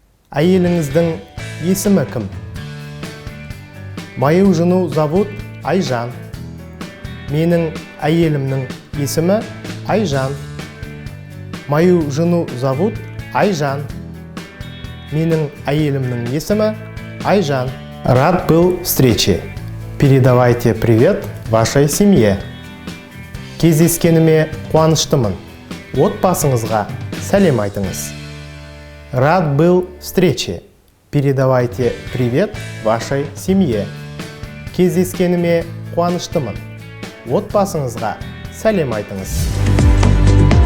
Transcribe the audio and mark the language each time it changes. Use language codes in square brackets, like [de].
[kk] Әйеліңіздің есімі кім? [ru] Мою жену зовут Айжан. [kk] Менің әйелімнің есімі Айжан. [ru] Мою жену зовут Айжан. [kk] Менің әйелімнің есімі Айжан. [ru] Рад был встрече. Передавайте привет вашей семье. [kk] Кездескеніме қуаныштымын. Отбасыңызға сәлем айтыңыз. [ru] Рад был встрече. Передавайте привет вашей семье. [kk] Кездескеніме қуаныштымын. Отбасыңызға сәлем айтыңыз.